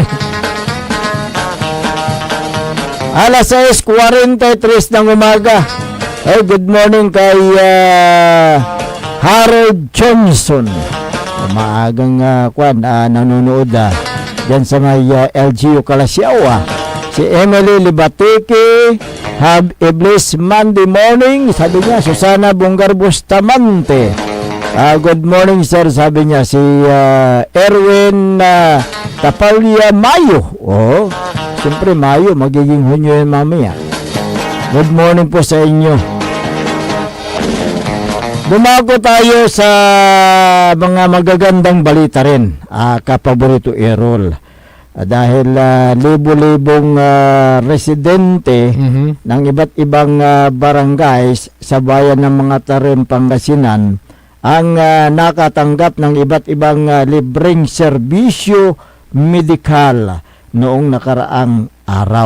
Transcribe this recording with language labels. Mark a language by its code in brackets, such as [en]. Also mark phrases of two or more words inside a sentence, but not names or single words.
[tl] Alas 6:43 ng umaga. [en] Good morning [tl] kay Harold Johnson. Maagang nanonood dyan sa may LGU Calasiao. Si Emily Libatiki, [en] have a blessed Monday morning. [tl] Sabi niya, Susana Bungar Bustamante. [en] Good morning sir, [tl] sabi niya. Si Erwin Tapalya Mayo. Siyempre Mayo, magiging Hunyo yan mamaya. [en] Good morning [tl] po sa inyo. Bumago tayo sa mga magagandang balita rin, kapaborito Errol. Dahil libo-libong residente ng iba't ibang barangays sa bayan ng mga Tarim, Pangasinan ang nakatanggap ng iba't ibang libreng serbisyo medikal noong nakaraang araw.